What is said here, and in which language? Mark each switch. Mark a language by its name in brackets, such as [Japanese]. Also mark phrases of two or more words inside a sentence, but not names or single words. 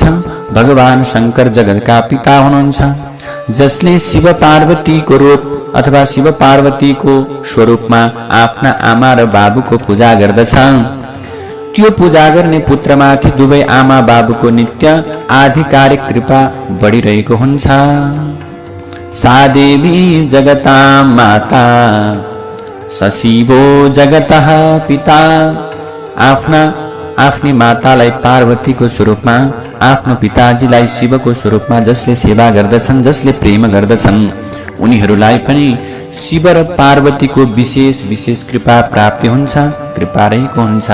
[Nepali] भगवान शङ्कर जगतका पिता हुनुहुन्छ। जसले शिव पार्वतीको रूप अथवा शिव पार्वतीको स्वरूपमा आफ्ना आमा र बाबुको पूजा गर्दछ, त्यो पूजा गर्ने पुत्रमाथि दुवै आमा बाबुको नित्य आधिकारिक कृपा बढिरहेको हुन्छ। [Sanskrit] सा देवी जगता माता सशिवो जगतः पिता। [Nepali] आफ्नी मातालाई पार्वतीको स्वरूपमा, आफ्नो पिताजीलाई शिवको स्वरूपमा जसले सेवा गर्दछन्, जसले प्रेम गर्दछन्, उनीहरूलाई पनि शिव र पार्वतीको विशेष कृपा प्राप्ति हुन्छ, कृपा रहेको हुन्छ।